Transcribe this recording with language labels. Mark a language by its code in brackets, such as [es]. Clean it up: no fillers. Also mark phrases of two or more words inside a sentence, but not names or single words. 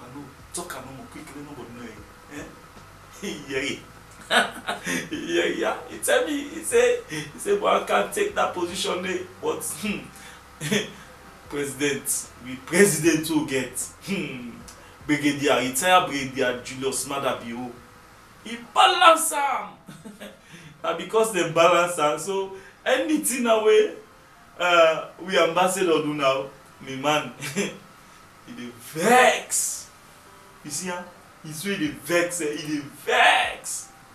[pcm] Talk no more quickly, nobody know it. Yeah. He tell me, he say one can't take that position there, but president will get Brigadier, retired Brigadier Julius Maada Bio. He balance am. And because they balance am, so anything away we ambassador do now, me man, he dey vex. You see him? He's really vex. He dey vex.